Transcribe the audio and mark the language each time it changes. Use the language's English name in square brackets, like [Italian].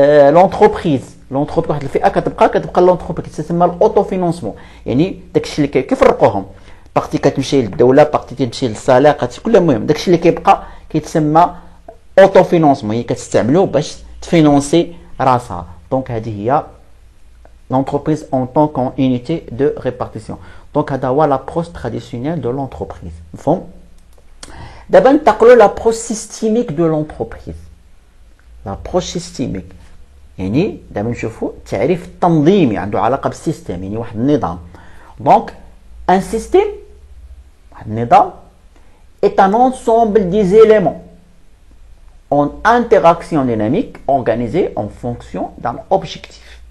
[Arabic] لونتربريز واحد الفئه كتبقى لونتربريز كتسمى الاوتو فينونسمون، يعني داكشي اللي كيفرقوهم، بارتي كتمشي للدوله، بارتي كتمشي للصالح، كل المهم داكشي اللي كيبقى كيتسمى اوتو فينونسمون، هي كتستعملو باش تفينونسي راسها. دونك هذه هي [French] l'entreprise en tant qu'unité de répartition. Donc [Arabic] هذا هو [French] l'approche traditionnelle de l'entreprise. [Arabic] مفهوم؟ دابا ننتقلوا [French] l'approche systémique de l'entreprise. l'approche systémique [Arabic] يعني دابا نشوفوا التعريف التنظيمي عنده علاقه بالسيستم، يعني واحد النظام. [French] دونك un système [Arabic] واحد النظام [French] est un ensemble des éléments en interaction dynamique organisée en fonction d'un objectif.